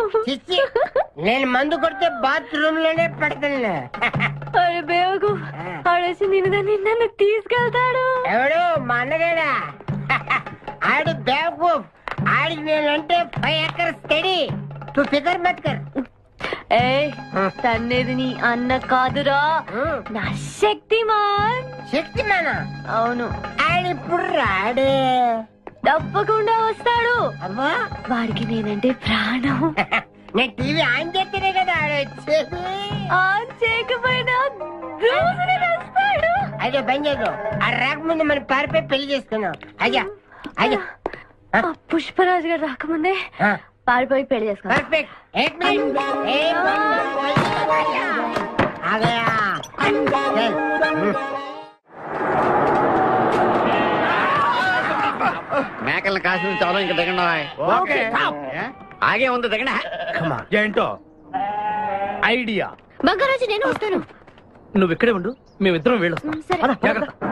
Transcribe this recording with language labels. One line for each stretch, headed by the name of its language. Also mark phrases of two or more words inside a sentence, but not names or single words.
Telugu: నేను మందు కొడితే బాత్రూమ్ లోనే పెడతాను. అరే బేవకు, ఆడేసి నిన్ను తీసుకెళ్తాడు. ఎవడు? మా అన్నగాడా? ఆడు బేవకు. ఆడికి నేనంటే 5 acres స్టడీ.
Hindi: तू फ़िकर मत कर.
Telugu: తన్నేది నీ అన్న కాదురా, నా శక్తిమాన్. శక్తిమానా? అవును. ఆడిప్పుడు రాడే. తప్పకుండా వస్తాడు. అమ్మా, వాడికి నేనంటే ప్రాణం. నేను టీవీ ఆన్ చేస్తేనే కదా ఆడొచ్చేది. ఆన్ చేయకపోయినా దూసుని వస్తాడు. అయ్యో బంద్ చేద్దాం. ఆ రాకముందు మనం పారిపోయి పెళ్లి చేసుకున్నాం. అయ్యా అయ్యా, పుష్పరాజు గారు రాకముందే పారిపోయి పెళ్లి చేసుకున్నాం. పర్ఫెక్ట్.
Hindi: एक मिनट, एक मिनट आ गया.
Telugu: మేకల్ని కాసిన చాలా ఇంకా దిగండి. ఆగే ఉంది దిగండి. ఏంటో ఐడియా. బంగారాజు నేను వస్తాను. నువ్వు ఇక్కడే ఉండు, మేమిద్దరం వెళ్ళొస్తాం. జాగ్రత్త.